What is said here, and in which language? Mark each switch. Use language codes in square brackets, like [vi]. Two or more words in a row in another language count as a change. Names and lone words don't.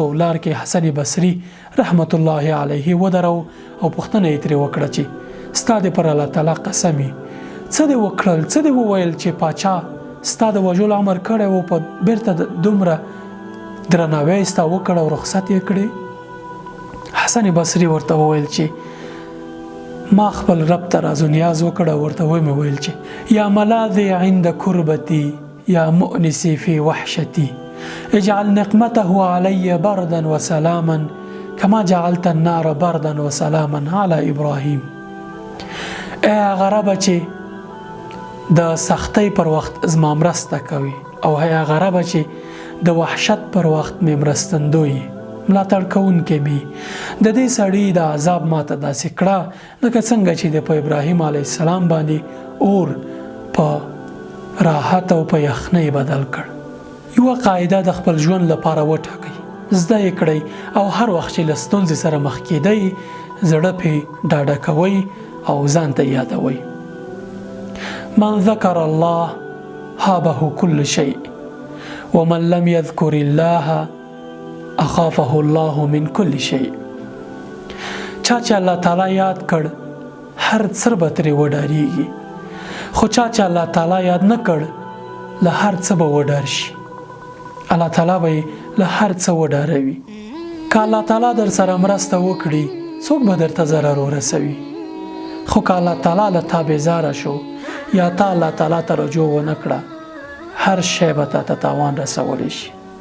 [ps] لار کې حسن بصري [ar] رحمت الله علیه [ps] ودرو او پوښتنه یې ترې وکړه چې ستا د پر الله تعالی قسمي څه دې وکړل، څه دې وویل چې پاچا ستا د وژلو امر کړی و، په بیرته دومره درناوی ستا وکړ او رخصت یې کړې؟ حسن بصري ورته وویل چې ما خپل رب ته راز و نیاز وکړ او ورته ومې ویل چې [ar] یا ملاذي عند کربتي یا مؤنسي في وحشتي اجعل نقمته علي بردا وسلاما كما جعلت النار بردا وسلاما على ابراهيم. [ps] ای غربه چې د سختۍ پر وخت زما مرسته کوي، او ای غربه چې د وحشت پر وخت مې مرستندوی ملاتړ کوونکی می، د دې سړي د عذاب ماته داسې کړه لکه څنګه چې د په ابراهیم [ar] علیه السلام [ps] باندې اور په راحت او په یخنۍ بدل کړ. یوه قاعده د خپل ژوند لپاره وټاکئ، زده یې کړئ او هر وخت چې له ستونزې سره مخ کېدئ زړه پرې ډاډه کوئ او ځان ته یادوئ. [ar] من ذکر الله هابه كل شيء ومن لم يذكر الله اخافه الله من كل شيء. [ps] چا چې الله تعالی یاد کړ هر څه به ترې وډارېږي، خو چا چې الله تعالی یاد نه کړ له هر څه به وډار شي. الله تعالی به له هر څه وډاروي. که الله تعالی در سره مرسته وکړي څوک به درته ضرر ورسوي، خو که الله تعالی له تا بیزاره شو یا تا الله تعالی ته رجوع ونه کړه هر شی به تا ته تاوان رسولی شي.